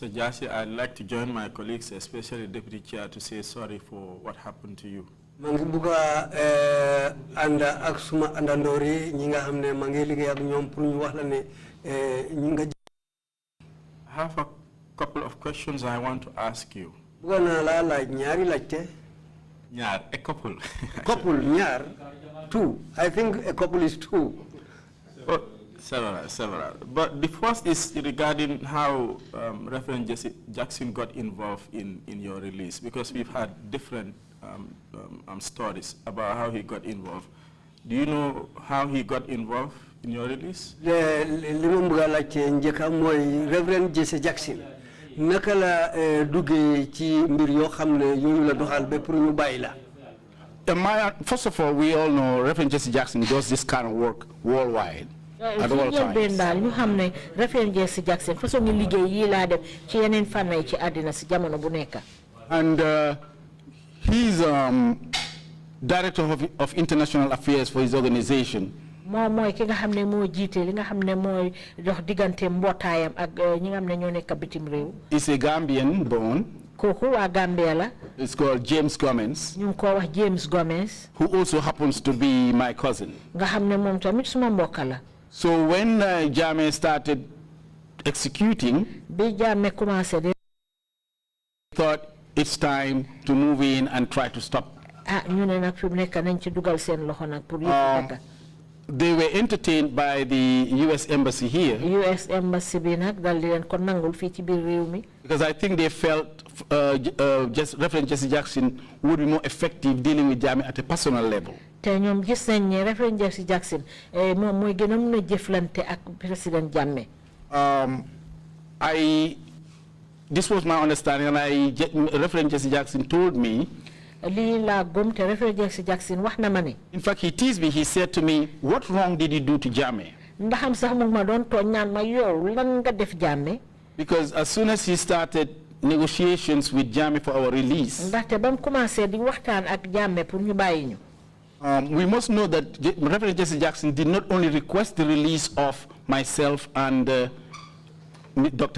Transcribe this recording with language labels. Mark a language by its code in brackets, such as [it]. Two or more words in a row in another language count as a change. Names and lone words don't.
[en] Jassy, I'd like to join my colleagues, especially Deputy Chair, to say sorry for what happened to you. [wo] Mangi buga anda ak suma andandori ñi nga xamne mangi liggéey ak ñoom pour ñu wax la ne ñi nga. [en] I have a couple of questions I want to ask you. [wo] Buga na la laaj ñaari laajte. Ñaar, [en] a couple. Couple, ñaar, two. I think a couple is two. Oh, several. But the first is regarding how Reverend Jesse Jackson got involved in your release, because we've had different stories about how he got involved. Do you know how he got involved in your release? [wo] Reverend Jesse Jackson naka la duggé ci mbir yo xamné yoyu la doxal bé pour ñu bayila. [en] First of all, we all know Reverend Jesse Jackson does this kind of work worldwide. At all times. [wo] ñu xamné Reverend Jesse Jackson façon ñu liggéey yi la def ci yeneen fànn ci àddina ci jamono bu nekk. [en] And he's director of international affairs for his organization. [wo] Moom mooy ki nga xam ne moo jiite li nga xam ne mooy dox diggante mbootaayam ak ñi nga xam ne ñoo nekk bitim réew. [en] He's a Gambian born. [wo] Kooku waa Gambia la. [en] It's called James Gomez. [wo] ñu ngi ko wax James Gomez. [en] Who also happens to be my cousin. [wo] nga xam ne moom tamit suma mbokk la. [en] So when Jammeh started executing, [wo] bi Jammeh [fr] commencé de. [en] thought it's time to move in and try to stop. [wo] ñu ne nag fi mu nekk nañ ci dugal seen loxo nag pour yëpp [en] they were entertained by the U.S. Embassy here. US Embassy [wo] bi nak dal di len ko nangul fi ci bir rew mi. [en] Because I think they felt Reverend Jesse Jackson would be more effective dealing with Jammeh at a personal level. [wo] Te ñom gis nañ ne Reverend Jesse Jackson mom moy gëna mëna jëflante ak President Jammeh. [en] This was my understanding, and Reverend Jesse Jackson told me. In fact, he teased me. He said to me, "What wrong did you do to Jammeh?" Because as soon as he started negotiations with Jammeh for our release, we must know that Reverend Jesse Jackson did not only request the release of myself and Dr.